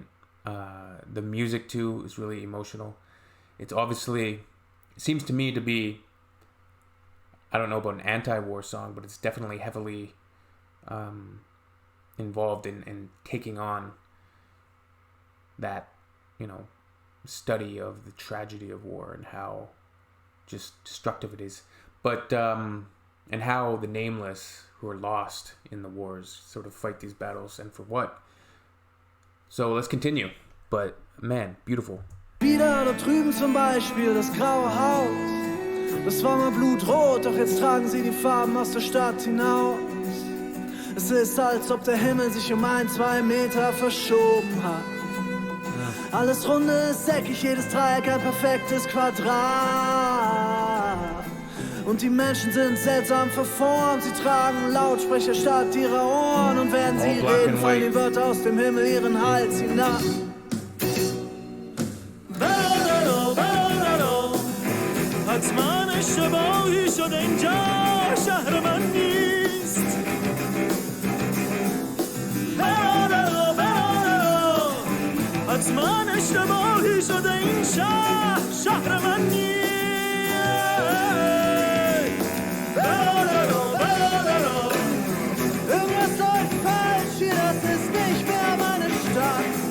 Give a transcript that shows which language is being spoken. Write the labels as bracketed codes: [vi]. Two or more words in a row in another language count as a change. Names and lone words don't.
[en] The music, too, is really emotional. It's obviously, it seems to me to be, I don't know about an anti-war song, but it's definitely heavily involved in taking on that, study of the tragedy of war and how just destructive it is, but and how the nameless who are lost in the wars sort of fight these battles, and for what. So let's continue. But man, beautiful. [de] Wieder da drüben zum Beispiel das graue Haus. Das war mal blutrot, doch jetzt tragen sie die Farben aus der Stadt hinaus. Es ist, als ob der Himmel sich um 1-2 Meter verschoben hat. Alles runde ist eckig, jedes Dreieck ein perfektes Quadrat. Und die Menschen sind seltsam verformt. Sie tragen Lautsprecher statt ihrer Ohren. Und während sie reden, fallen die Wörter aus dem Himmel ihren Hals hinab. [fa] حتما اشتباهی شده اینجا شهر من نیست حتما اشتباهی شده این شهر من نیست [de] Irgendwas läuft falsch hier, das ist nicht mehr meine Stadt.